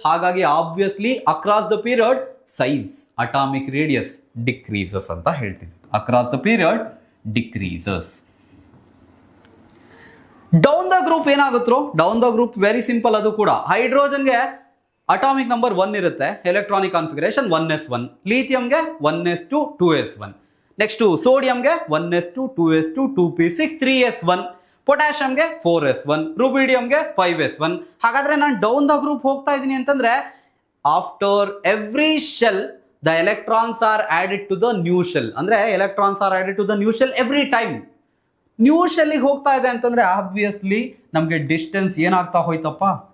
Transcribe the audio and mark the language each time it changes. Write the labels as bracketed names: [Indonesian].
[English] ಹಾಗಾಗಿ obviously across the period size atomic radius decreases [Kannada] ಅಂತ ಹೇಳ್ತೀವಿ. [English] Across the period decreases. [Kannada] Down the group ಏನಾಗುತ್ತೋ? Down the group very simple. ಅದು ಕೂಡ ಹೈಡ್ರೋಜನ್ಗೆ atomic number 1 ಇರುತ್ತೆ, electronic configuration 1s1. ಲಿಥಿಯಂಗೆ 1s2 2s1. Next ಸೋಡಿಯಂಗೆ 1s2 2s2 2p6 3s1. ಪೊಟ್ಯಾಷಿಯಂಗೆ 4s1. ರುಬಿಡಿಯಂಗೆ 5s1. ಹಾಗಾದ್ರೆ ನಾನು down the group ಹೋಗ್ತಾ ಇದ್ದೀನಿ ಅಂತಂದ್ರೆ [English] After every shell the electrons are added to the new shell. [Kannada] ಅಂದ್ರೆ [English] Electrons are added to the new shell every time. [Kannada] New ಶೆಲ್ಗೆ ಹೋಗ್ತಾ ಇದೆ ಅಂತಂದ್ರೆ obviously ನಮಗೆ ಡಿಸ್ಟೆನ್ಸ್ ಏನಾಗ್ತಾ ಹೋಯ್ತಪ್ಪ?